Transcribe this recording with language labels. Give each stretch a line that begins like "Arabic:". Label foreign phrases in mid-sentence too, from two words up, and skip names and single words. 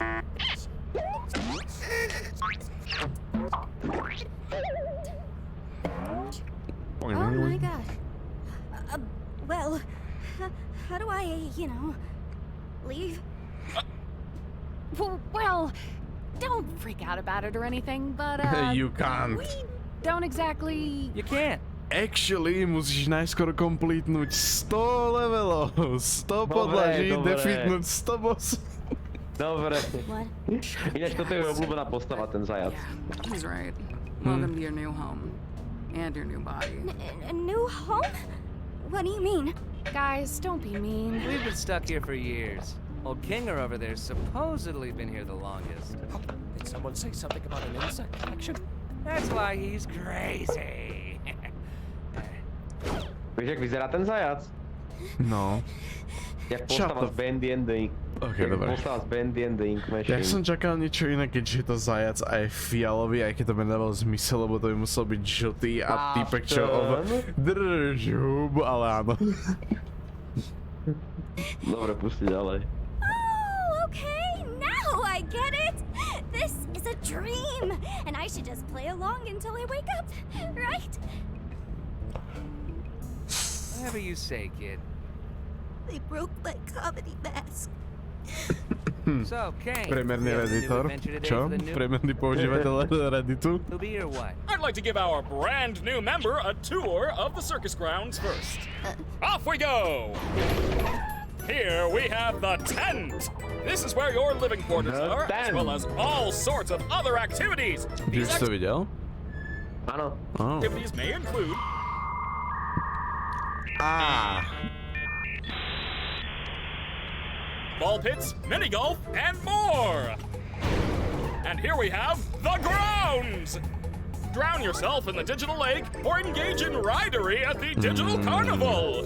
English: Oh my god. Well, how do I, leave? Well, don't freak out about it or anything, but You can't. don't exactly... You can't. Actually,
Slovak: musíš najskôr completnúť 100 levelov, 100 podlaží, defeatnúť 100 bossov. Dobre.
English: What?
Slovak: Ináč toto je obľúbená postava, ten zajac.
English: Yeah, he's right. Welcome to your new home. And your new body. A new home? What do you mean? Guys, don't be mean. We've been stuck here for years. Old Kinger over there's supposedly been here the longest. Did someone say something about an insect collection? That's why he's crazy.
Slovak: Vieš, jak vyzerá ten zajac? No. Jak postava z Bandy and the Ink. OK, dobre. Postava z Bandy and the Ink Machine. Ja som čakal niečo iné, keďže je to zajac a je fialový, aj keď to by nedával zmysel, lebo to by musel byť žltý a týpek, čo držub, ale áno. Dobre, pusti ďalej.
English: Oh, okay, now I get it! This is a dream, and I should just play along until I wake up, right? Whatever you say, kid. They broke my comedy mask. So, Kane,
Slovak: Priemerný
English: you have a new
Slovak: redditor.
English: adventure today
Slovak: Čo?
English: for the new
Slovak: Priemerný používateľ Redditu?
English: newbie or what? I'd like to give our brand new member a tour of the circus grounds first. Off we go! Here we have the tent. This is where your living quarters The are, as tent. well as all sorts of other activities.
Slovak: Ty už These to videl? Áno.
English: Oh. activities may include ball pits, mini golf, and more. And here we have the grounds. Drown yourself in the digital lake or engage in ridery at the digital carnival.